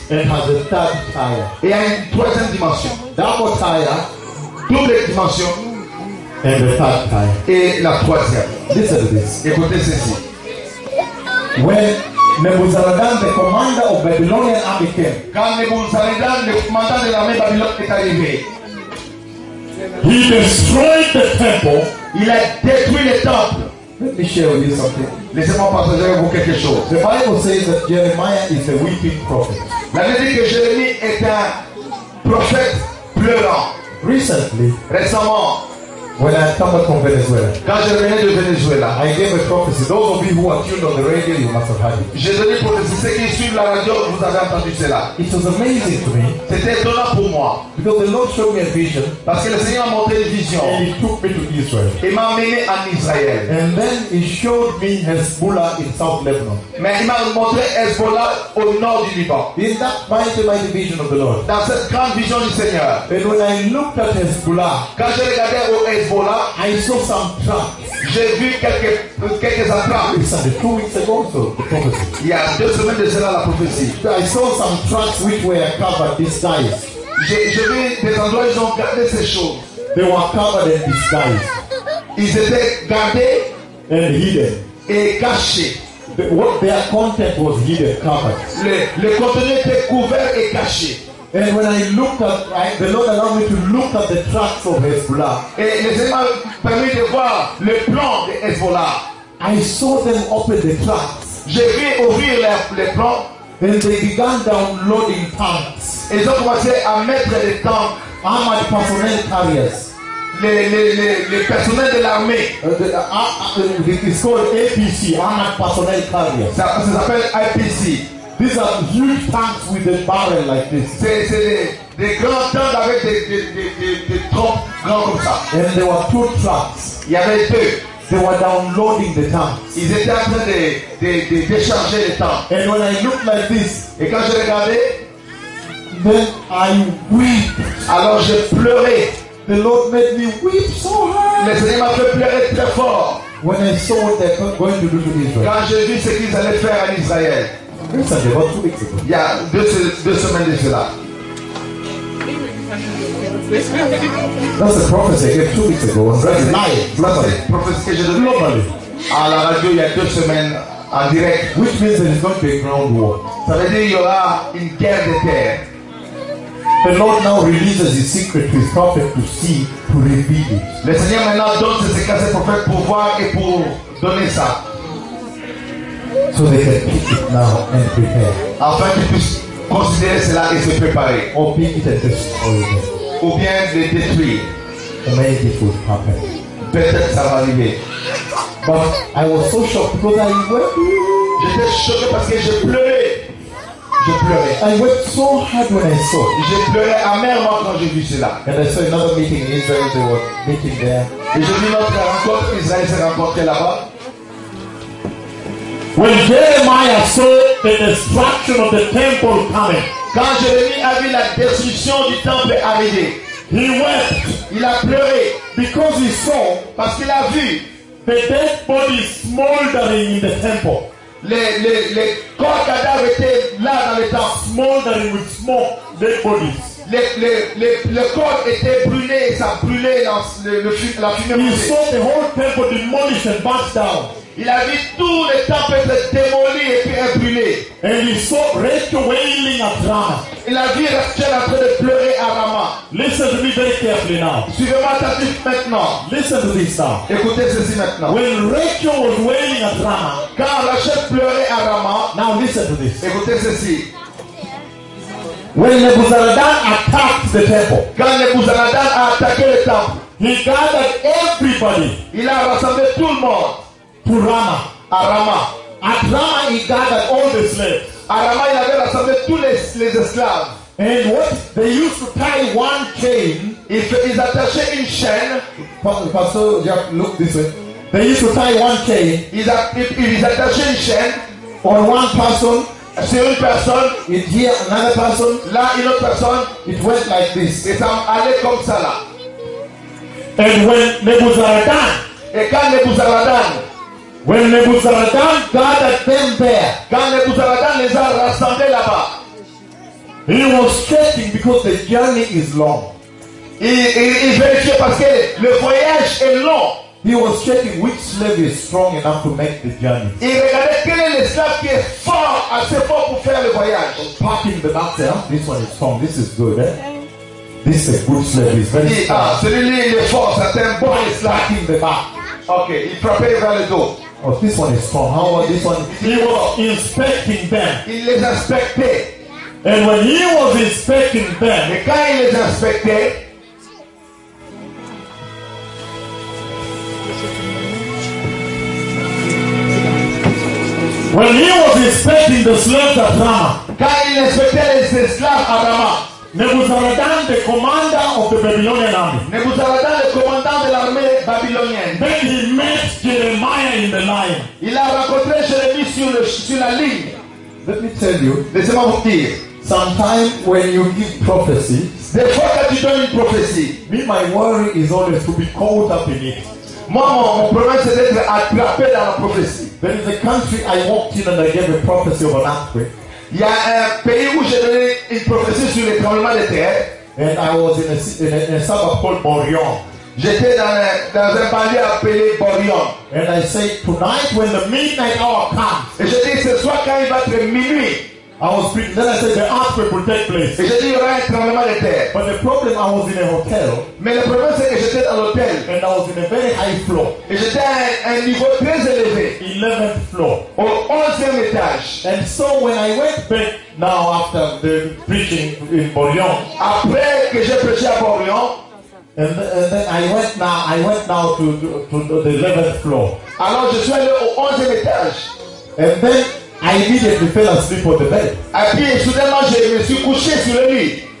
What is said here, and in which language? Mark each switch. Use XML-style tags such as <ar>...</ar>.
<en>And has a third tire.</en> <fr>Et a une troisième dimension.</fr> <en>Double tire.</en> <fr>Double dimension.</fr> <en>And the third time.</en> <fr>Et la troisième.</fr> <en>Listen to this.</en> <fr>Écoutez ceci.</fr> <en>When Nebuzaradan, the commander of Babylonian army came.</en> <fr>Quand Nebuzaradan, le commandant de l'armée babylonienne est arrivé.</fr> <en>He destroyed the temple.</en> <fr>Il a détruit le temple.</fr> <en>Let me share with you something.</en> <fr>Laissez-moi partager avec vous quelque chose.</fr> <en>The Bible says that Jeremiah is a weeping prophet.</en> <fr>La Bible dit que Jérémie est un prophète pleurant.</fr> <en>Recently,</en> <fr>récemment,</fr> <en>when I come from Venezuela,</en> <fr>quand je revenais de Venezuela,</fr> <en>I gave a prophecy. Those of you who are tuned on the radio, you must have heard it.</en> <fr>J'ai donné prophétie. Ceux qui suivent la radio, vous avez entendu cela.</fr> <en>It was amazing to me.</en> <fr>C'était étonnant pour moi.</fr> <en>Because the Lord showed me a vision.</en> <fr>Parce que le Seigneur m'a montré une vision.</fr> <en>And he took me to Israel.</en> <fr>Il m'a amené en Israël.</fr> <en>And then he showed me Hezbollah in South Lebanon.</en> <fr>Mais il m'a montré Hezbollah au nord du Liban.</fr> <en>In that mighty vision of the Lord.</en> <fr>Dans cette grande vision du Seigneur.</fr> <en>And when I looked at Hezbollah,</en> <fr>quand je regardais au Hezbollah,</fr> <en>I saw some traps.</en> <fr>J'ai vu quelques traps.</fr> <en>It's 2 weeks ago, so the prophecy.</en> <fr>Yeah, 2 semaines de cela la prophétie.</fr> <en>So I saw some traps which were covered disguised.</en> <fr>J'ai vu des endroits ils ont gardé ces choses.</fr> <en>They were covered and disguised.</en> <fr>Ils étaient gardés</fr> <en>and hidden.</en> <fr>Et cachés.</fr> <en>What their content was hidden, covered.</en> <fr>Le contenu était couvert et caché.</fr> <en>And when I looked at, the Lord allowed me to look at the tracks of Hezbollah.</en> <fr>Et le Seigneur m'a permis de voir le plan de Hezbollah.</fr> <en>I saw them open the tracks.</en> <fr>J'ai vu ouvrir les plans.</fr> <en>And they began downloading tanks.</en> <fr>Et ils ont commencé à mettre des tanks.</fr> <en>Armored personnel carriers.</en> <fr>Les personnels de l'armée.</fr> <en>It's called APC, Armored Personnel Carriers.</en> <fr>Ça s'appelle IPC.</fr> <en>These are huge tanks with a barrel like this.</en> <fr>C'est des grands tanks avec des troncs grands comme ça.</fr> <en>And there were 2 trucks.</en> <fr>Il y avait 2.</fr> <en>They were downloading the tanks.</en> <fr>Ils étaient en train de décharger les tanks.</fr> <en>And when I looked like this,</en> <fr>et quand je regardais,</fr> <en>then I weep.</en> <fr>Alors je pleurais.</fr> <en>The Lord made me weep so hard.</en> <fr>Le Seigneur m'a fait pleurer très fort.</fr> <en>When I saw what they were going to do to Israel.</en> <fr>Quand j'ai vu ce qu'ils allaient faire à Israël.</fr> <en>Recently, about 2 weeks ago.</en> <fr>Yeah, 2 semaines de cela.</fr> <en>That's a prophecy I gave 2 weeks ago on radio. Globally. Prophecy</en> <fr>que j'ai</fr> <en>globally.</en> <fr>À la radio, il y a 2 semaines en direct.</fr> <en>Which means there is going to be a ground war.</en> <fr>Ça veut dire qu'il y aura une guerre de terre.</fr> <en>The Lord now releases his secret to his prophet to see, to reveal it.</en> <fr>Le Seigneur maintenant donne ses secrets à ses prophètes pour voir et pour donner ça.</fr> <en>So they can pick it now and prepare.</en> <fr>Afin qu'ils puissent considérer cela et se préparer.</fr> <en>Or pick it and destroy it.</en> <fr>Ou bien les détruire.</fr> <en>Amazing it would happen.</en> <fr>Peut-être ça va arriver.</fr> <en>But I was so shocked because I wept.</en> <fr>J'étais choqué parce que je pleurais. Je pleurais.</fr> <en>I wept so hard when I saw.</en> <fr>Je pleurais amèrement quand j'ai vu cela.</fr> <en>And I saw another meeting in Israel. They were meeting there.</en> <fr>Et j'ai vu notre rencontre. Israël s'est rencontré là-bas.</fr> <en>When Jeremiah saw the destruction of the temple coming,</en> <fr>quand Jérémie a vu la destruction du temple arriver,</fr> <en>he wept.</en> <fr>Il a pleuré</fr> <en>because he saw,</en> <fr>parce qu'il a vu,</fr> <en>the dead bodies smoldering in the temple.</en> <fr>Les corps cadavres étaient là dans le temple,</fr> <en>smoldering with smoke, dead bodies.</en> <fr>Le corps était brûlé, ça brûlait dans le la fumée.</fr> <en>He saw the whole temple demolished and burnt down.</en> <fr>Il a vu tout le temple être démoli et puis brûlé.</fr> <en>And he saw Rachel wailing at Rama.</en> <fr>Il a vu Rachel en train de pleurer à Rama.</fr> <en>Listen to me very carefully now.</en> <fr>Suivez-moi attentif maintenant.</fr> <en>Listen to this now.</en> <fr>Écoutez ceci maintenant.</fr> <en>When Rachel was wailing at Rama,</en> <fr>quand Rachel pleurait à Rama,</fr> <en>now listen to this.</en> <fr>Écoutez ceci.</fr> <en>When Nebuzaradan attacked the temple,</en> <fr>quand Nebuzaradan a attaqué le temple,</fr> <en>he gathered everybody.</en> <fr>Il a rassemblé tout le monde.</fr> <en>To Rama,</en> <fr>à Rama.</fr> <en>At Rama, he gathered all the slaves.</en> <fr>À Rama, il avait rassemblé tous les esclaves.</fr> <en>And what they used to tie one chain.</en> <fr>Ils attachaient une chaîne.</fr> <en>Pastor, yeah, look this way. They used to tie one chain.</en> <fr>Ils attachaient une chaîne.</fr> <en>On one person.</en> <fr>Sur une personne.</fr> <en>It here another person.</en> <fr>Là, une autre personne.</fr> <en>It went like this.</en> <fr>Et ça allait comme ça là.</fr> <en>And when Nebuzaradan.</en> <fr>Et quand Nebuzaradan.</fr> <en>When Nebuzaradan gathered them there,</en> <fr>quand Nebuzaradan les a rassemblés là-bas,</fr> <en>he was checking because the journey is long.</en> <fr>Il vérifiait parce que le voyage est long.</fr> <en>He was checking which slave is strong enough to make the journey.</en> <fr>Il regardait quel est l'esclave qui est fort, assez fort pour faire le voyage.</fr> <en>Packing the matter, this one is strong, this is good, eh? This is a good slave, it's very strong.</en> <fr>Celui-là il est fort, c'est un bon esclave.</fr> <en>Packing the back.</en> <fr>Okay, il prepare vers le dos.</fr> <en>Oh, this one is strong. How about this one? He was inspecting them.</en> <fr>Il les inspectait.</fr> <en>And when he was inspecting them,</en> <fr>et quand il les inspectait,</fr> <en>when he was inspecting the slaves of Rama,</en> <fr>quand il inspectait les esclaves à Rama,</fr> <en>Nebuzaradan, the commander of the Babylonian army,</en> <fr>Nebuzaradan, le commandant de l'armée babylonienne,</fr> <en>then he met Jeremiah in the line.</en> <fr>Il a rencontré Jérémie sur la ligne.</fr> <en>Let me tell you.</en> <fr>Laissez-moi vous dire.</fr> <en>Sometimes when you give prophecy,</en> <fr>des fois quand tu donnes une prophétie,</fr> <en>me my worry is always to be caught up in it.</en> <fr>Moi, mon problème c'est d'être attrapé dans la prophétie.</fr> <en>There is a country I walked in and I gave a prophecy of an earthquake.</en> <fr>Il y a un pays où j'ai donné une prophétie sur les tremblements de terre.</fr> <en>And I was in a suburb called Borion.</en> <fr>J'étais dans un palais appelé Borion.</fr> <en>And I say tonight when the midnight hour comes.</en> <fr>Et je dis ce soir quand il va être minuit.</fr> <en>I was speaking, then I said the earthquake will take place.</en> <fr>Et j'ai dit il y aura un tremblement de terre.</fr> <en>But the problem, I was in a hotel.</en> <fr>Mais le problème c'est que j'étais à l'hôtel.</fr> <en>And I was in a very high floor.</en> <fr>Et j'étais à un niveau très élevé.</fr> <en>11th floor.</en> <fr>Au 11e étage.</fr> <en>And so when I went back now after the preaching in Borion.</en> <fr>Après que j'ai prêché à Borion.</fr> <en>And then I went now to the 11th floor.</en> <fr>Alors je suis allé au 11e étage.</fr> <en>And then I immediately fell asleep on the bed.</en> <fr>Et puis soudainement je me suis couché sur le lit.</fr>